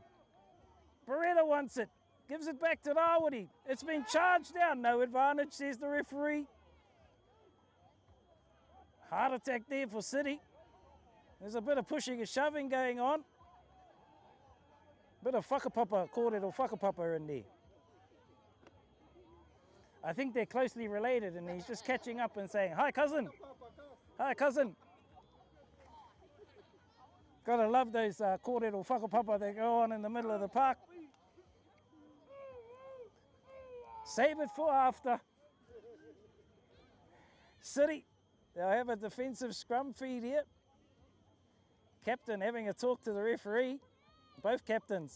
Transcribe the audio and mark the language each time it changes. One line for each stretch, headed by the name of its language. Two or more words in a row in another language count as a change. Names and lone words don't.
English: Beretta wants it. Gives it back to Rawari. It's been charged down. No advantage, says the referee. Heart attack there for City. There's a bit of pushing and shoving going on. Bit of whakapapa,
Māori: kōrero whakapapa
English: in there. I think they're closely related and he's just catching up and saying, "Hi, cousin. Hi, cousin." Gotta love those
Māori: kōrero whakapapa
English: that go on in the middle of the park. Save it for after. City, they'll have a defensive scrum feed here. Captain having a talk to the referee. Both captains.